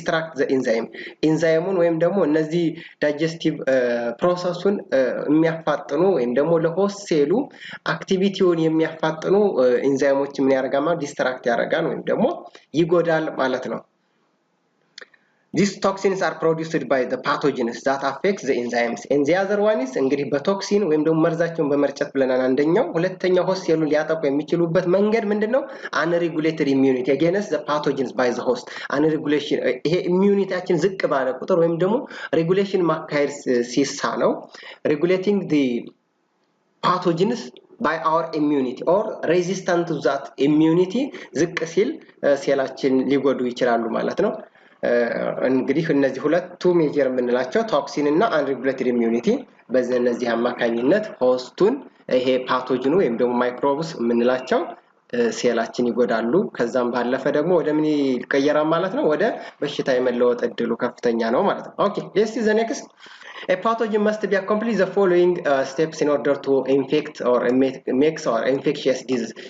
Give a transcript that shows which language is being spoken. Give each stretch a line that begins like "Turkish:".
Amharic: ዲስትራክት ዘ ኢንዛይም ኢንዛይሙን ወይም ደግሞ እነዚህ ዳይጀስቲቭ ፕሮሰሱን የሚያፋጥኑ ወይም ደግሞ ለሆስት ሴሉ አክቲቪቲውን የሚያፋጥኑ ኢንዛይሞች ምን ያደርጋል ማለት ዲስትራክት ያደርጋል ወይም ደግሞ ይጎዳል ማለት ነው።
English: These toxins are produced by the pathogens that affect the enzymes. And the other one is
Amharic: እንግዲህ በቶክሲን ወይም ደግሞ መርዛቸውን በመርጨት ብለናል አንደኛው። ሁለተኛው ሆስት ሴሉን ሊያጠቁ የሚችሉበት መንገድ ምንድነው?
English: unregulated immunity against the pathogens by the host.
Amharic: unregulation ይሄ ኢሚዩኒቲያችን ዝቅ ባለ ቁጥር ወይም ደግሞ ሬጉሌሽን ማካሄድ ሲሳነው
English: regulating the pathogens by our immunity or resistant to that immunity
Amharic: ዝቅ ሲል ሴላችን ሊጎዱ ይችላሉ ማለት ነው። እንግዲህ እነዚህ ሁለቱ ሜጀር የምንላቸው ቶክሲን እና አንሬጉሌትድ ኢሚዩኒቲ በእነዚህ አማካኝነት ሆስቱን ይሄ ፓቶጂኑ ወይም ደግሞ ማይክሮብስ የምንላቸው ሴላችን ይጎዳሉ። ከዛም ባለፈ ደግሞ ወደ ምን ይቀየራል ማለት ነው? ወደ በሽታ የመለወጥ እድሉ ከፍተኛ ነው ማለት ነው። ኦኬ
English: let's see the next. A pathogen must be accomplish the following steps in order to infect or make or infectious disease.